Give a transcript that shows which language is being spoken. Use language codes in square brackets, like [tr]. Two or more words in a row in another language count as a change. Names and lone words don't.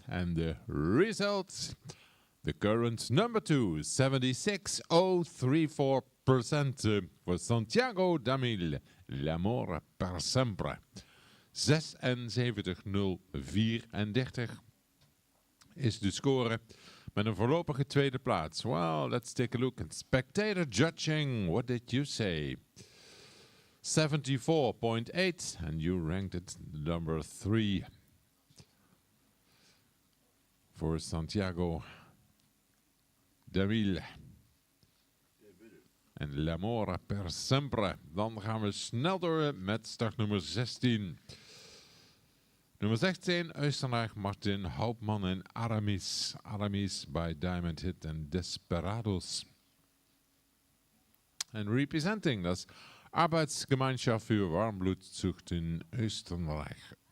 [en] And the result, the current number 2, 76.034% for Santiago de Milan, L'amore per sempre. [nl] 76.034 is de score met een voorlopige tweede plaats. [en] Well, let's take a look at spectator judging. What did you say? 74.8, and you ranked it number 3 for Santiago de Milan. [nl] En L'amore per sempre. Dan gaan we snel door met startnummer 16. Nummer 16, Oostenrijk, Martin Hauptmann en Aramis. Aramis by Diamond Hit en Desperados. [en] And representing, das Arbeitsgemeinschaft für Warmblutzucht in Österreich.